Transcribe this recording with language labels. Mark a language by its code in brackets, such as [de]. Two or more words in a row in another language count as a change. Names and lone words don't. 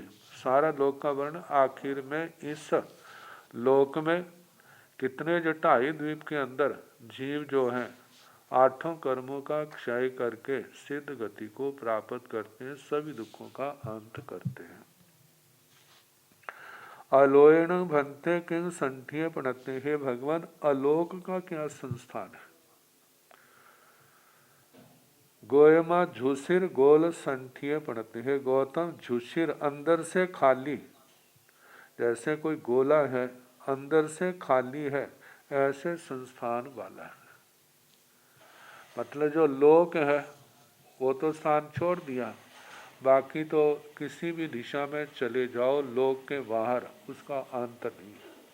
[hi] सारा लोक का वर्ण आखिर में इस लोक में कितने जो 2.5 द्वीप के अंदर जीव जो हैं 8 कर्मों का क्षय करके सिद्ध गति को प्राप्त करते हैं, सभी दुखों का अंत करते हैं। [pra] अलोयण भंते किंग संठिये पणत्ते, [hi] हे भगवान अलोक का क्या संस्थान है। [pra] गोयमा झुसिर गोल संठिये पणत्ते, [hi] हे गौतम झुसिर अंदर से खाली, जैसे कोई गोला है अंदर से खाली है, ऐसे संस्थान वाला है। मतलब जो लोक है वो तो स्थान छोड़ दिया, बाकी तो किसी भी दिशा में चले जाओ लोक के बाहर उसका अंत नहीं है।